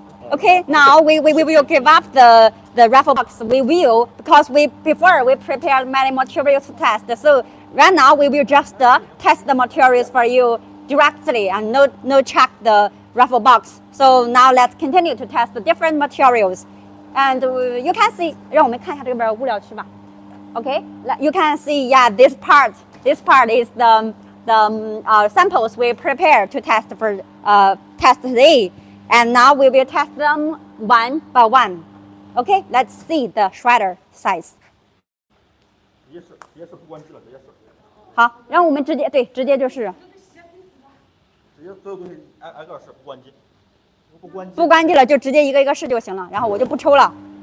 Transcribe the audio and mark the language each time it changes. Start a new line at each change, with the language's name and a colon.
English: Okay, now we will give up the raffle box. We will, because before we prepared many materials to test. So right now we will just test the materials for you directly and no check the raffle box. So now let's continue to test the different materials. And you can see,
Chinese: 让我们看一下这边物料区吧。
English: Okay, you can see, yeah, this part is the samples we prepared to test for test today. And now we will test them one by one. Okay, let's see the shredder size.
Chinese: 直接是不关机了，直接是。好，然后我们直接就是。直接所有东西挨个试，不关机。不关机了就直接一个一个试就行了，然后我就不抽了。